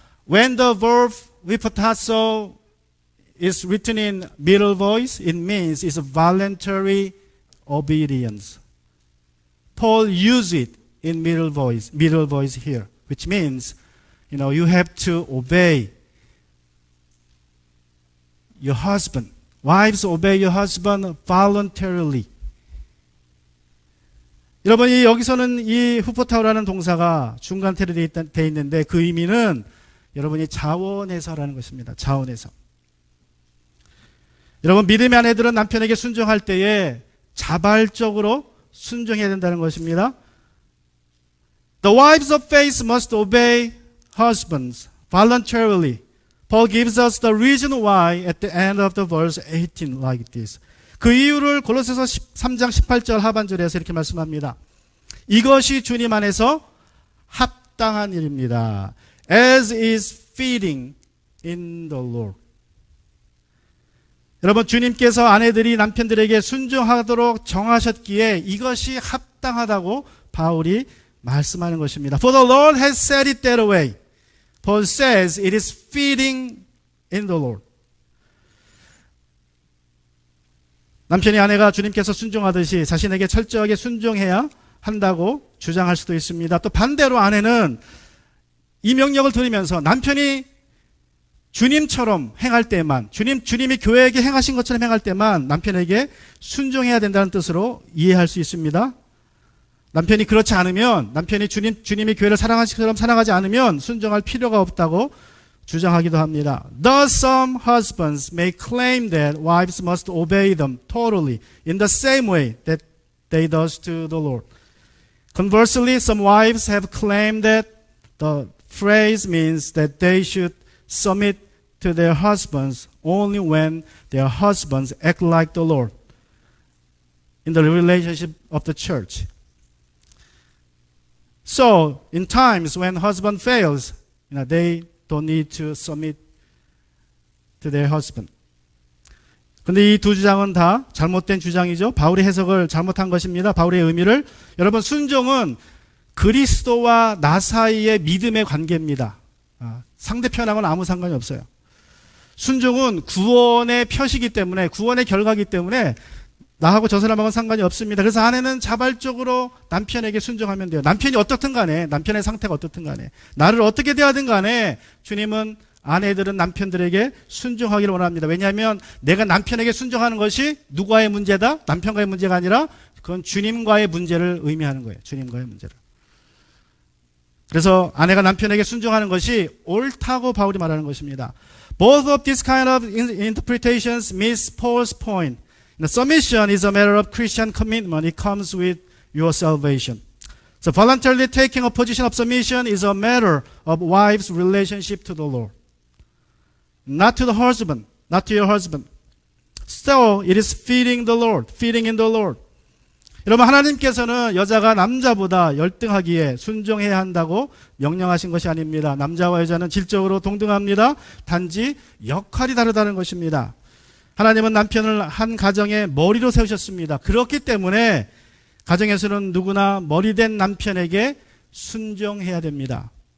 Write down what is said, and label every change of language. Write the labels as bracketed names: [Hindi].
[English] When the verb vipattasso is written in middle voice, it means it's a voluntary obedience. Paul used it in middle voice here, which means, you have to obey your husband. Wives obey your husband voluntarily. [Korean] 여러분, 여기서는 이 후포타오라는 동사가 중간태로 되어 있는데 그 의미는 여러분이 자원해서라는 것입니다. 자원해서. 여러분, 믿음의 아내들은 남편에게 순종할 때에 자발적으로 순종해야 된다는 것입니다. [English] The wives of faith must obey husbands voluntarily. Paul gives us the reason why at the end of the verse 18 like this. [Korean] 그 이유를 골로새서 3장 18절 하반절에서 이렇게 말씀합니다. 이것이 주님 안에서 합당한 일입니다. [English] As is fitting in the Lord. [Korean] 여러분, 주님께서 아내들이 남편들에게 순종하도록 정하셨기에 이것이 합당하다고 바울이 말씀하는 것입니다. [English] For the Lord has said it that way. Paul says it is fitting in the Lord. [Korean] 남편이 아내가 주님께서 순종하듯이 자신에게 철저하게 순종해야 한다고 주장할 수도 있습니다. 또 반대로 아내는 이 명령을 들으면서 남편이 주님처럼 행할 때만, 주님이 교회에게 행하신 것처럼 행할 때만 남편에게 순종해야 된다는 뜻으로 이해할 수 있습니다. 남편이 그렇지 않으면, 남편이 주님이 교회를 사랑하신 것처럼 사랑하지 않으면 순종할 필요가 없다고 주장하기도 합니다. [English] Thus some husbands may claim that wives must obey them totally in the same way that they does to the Lord. Conversely, some wives have claimed that the phrase means that they should submit to their husbands only when their husbands act like the Lord in the relationship of the church. So, in times when husband fails, they don't need to submit to their husband. [Korean] 근데 이 두 주장은 다 잘못된 주장이죠. 바울의 해석을 잘못한 것입니다. 바울의 의미를. 여러분, 순종은 그리스도와 나 사이의 믿음의 관계입니다. 상대편하고는 아무 상관이 없어요. 순종은 구원의 표시이기 때문에, 구원의 결과이기 때문에 나하고 저 사람하고는 상관이 없습니다. 그래서 아내는 자발적으로 남편에게 순종하면 돼요. 남편이 어떻든 간에, 남편의 상태가 어떻든 간에, 나를 어떻게 대하든 간에 주님은 아내들은 남편들에게 순종하기를 원합니다. 왜냐하면 내가 남편에게 순종하는 것이 누구와의 문제다? 남편과의 문제가 아니라 그건 주님과의 문제를 의미하는 거예요. 주님과의 문제를. 그래서 아내가 남편에게 순종하는 것이 옳다고 바울이 말하는 것입니다. [English] Both of these kind of interpretations miss Paul's point. Submission is a matter of Christian commitment. It comes with your salvation. So voluntarily taking a position of submission is a matter of wife's relationship to the Lord. Not to the husband, not to your husband. So it is fitting the Lord, fitting in the Lord. [Korean] 여러분, 하나님께서는 여자가 남자보다 열등하기에 순종해야 한다고 명령하신 것이 아닙니다. 남자와 여자는 질적으로 동등합니다. 단지 역할이 다르다는 것입니다. 하나님은 남편을 한 가정의 머리로 세우셨습니다. 그렇기 때문에 가정에서는 누구나 머리된 남편에게 순종해야 됩니다.